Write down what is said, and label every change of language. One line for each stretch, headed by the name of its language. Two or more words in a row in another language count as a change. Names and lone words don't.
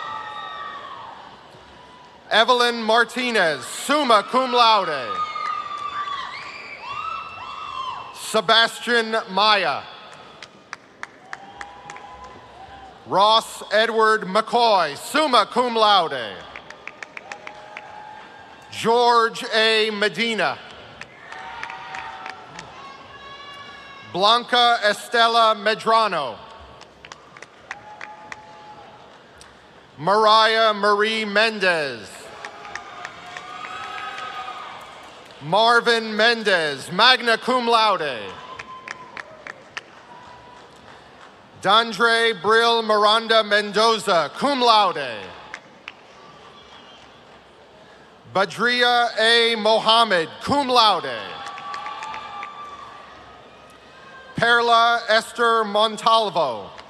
English: Evelyn Martinez,
Latin: summa cum laude.
English: Sebastian Maya. Ross Edward McCoy,
Latin: summa cum laude.
English: George A. Medina. Blanca Estela Medrano. Mariah Marie Mendez. Marvin Mendez,
Latin: magna cum laude.
English: Dandre Brill Miranda Mendoza,
Latin: cum laude.
English: Badria A.
Latin: Mohammed, cum laude.
English: Perla Esther Montalvo.